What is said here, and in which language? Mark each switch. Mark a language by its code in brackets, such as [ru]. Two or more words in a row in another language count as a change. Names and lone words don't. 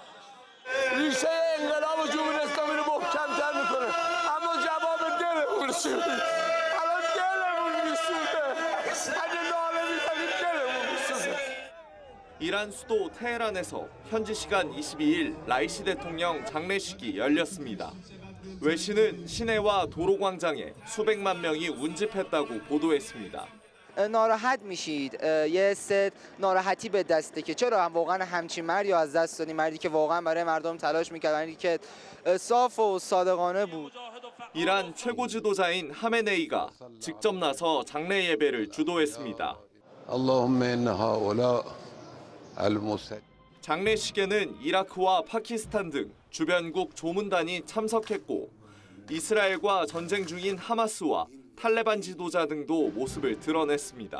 [ko] 이란 수도 테헤란에서 현지 시간 22일 라이시 대통령 장례식이 열렸습니다. 외신은 시내와 도로광장에 수백만 명이 운집했다고 보도했습니다. [fa] ناراحت میشید یه ست ناراحتی به دسته که چرا واقعا همچین مردی از دست دادیم مردی که واقعا برای مردم تلاش میکرد مردی که صاف و صادقانه بود. [ko] 이란 최고 지도자인 하메네이가 직접 나서 장례 예배를 주도했습니다. 장례식에는 이라크와 파키스탄 등 주변국 조문단이 참석했고 이스라엘과 전쟁 중인 하마스와 탈레반 지도자 등도 모습을 드러냈습니다.